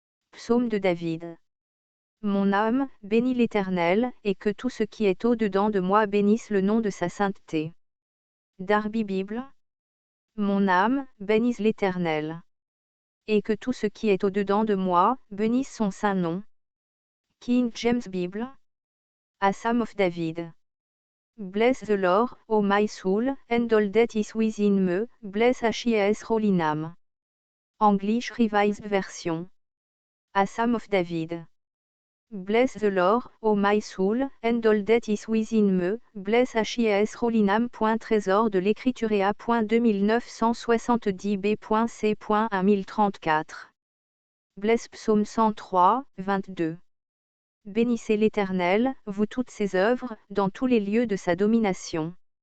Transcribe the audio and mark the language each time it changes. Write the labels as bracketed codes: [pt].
[fr] Psaume de David. Mon âme, bénis l'Éternel, et que tout ce qui est au-dedans de moi bénisse le nom de sa sainteté. Darby Bible. Mon âme, bénisse l'Éternel. Et que tout ce qui est au-dedans de moi bénisse son saint nom. [en] King James Bible. A Psalm of David. Bless the Lord, O my soul, and all that is within me, bless His holy name. English Revised Version. A Psalm of David. Bless the Lord, O my soul, and all that is within me, bless His holy name. [fr] Trésor de l'écriture A.2970b.c.1034. Bless Psaume 103, 22. Bénissez l'Éternel, vous toutes ses œuvres, dans tous les lieux de sa domination.